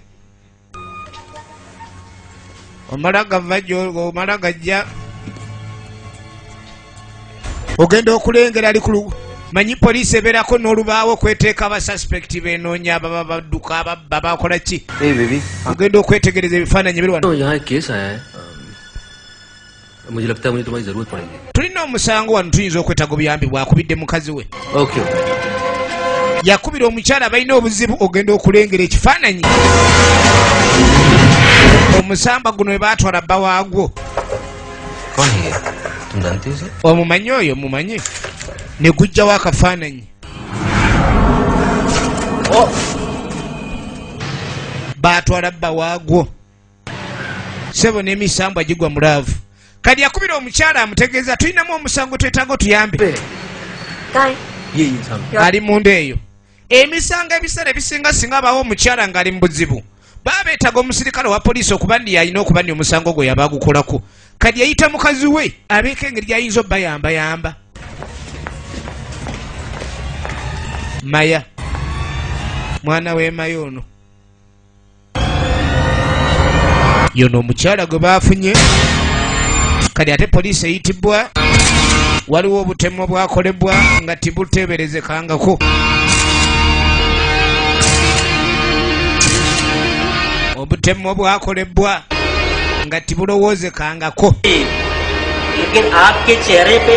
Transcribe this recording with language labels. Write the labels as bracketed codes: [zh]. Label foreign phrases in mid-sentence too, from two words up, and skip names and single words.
[lg] omala gava omala gajja ogenda okulengera ali kulu manyi poliisi ebeerako n'olubaawo okweteeka abasuspekti benoonya ababa badduka ababba bakola ki ogenda okwetegereza ebifaananyi biri wano [hi] मुझे लगता है मुझे तुम्हारी जरूरत पड़ेगी [lg] tulina omusango wano tuyinza okwetaaga obuyambi bwakubidde mukazi we [hi] ओके [lg] yakubira omukyala balina obuzibu ogenda okulengera ekifaananyi omusamba guno we baatwala bba waagwo [hi] कौन है ये तुम जानते हो इसे [lg] omumanyi oyo mumanyi ne gujjawo akafaananyi baatwala bba waagwo sebo n'emisambwa gigwa mulaavu kati yakubira omukyala amutegeeza tulinamu omusango twetaaga otuyambe [hi] ये इंसान [lg] ali munda eyo emisango ebiseera ebisinga singa abaawo omukyala ng'ali mu buzibu baba beetaaga omusirikale wa poliisi okuba ndi yalina okuba ndi omusango gwe yaba agukolako kati yayita mukazi we abeeko engeri gy'ayinza obbayambayamba maya mwana we maya ono yono omukyala gwe baafunye kati ate poliisi eyitibwa waliwo obutemu bwakolebwa nga tibuteeberezekangako obutemu bwakolebwa nga tibulowoozekangako [hi] लेकिन आपके चेहरे पे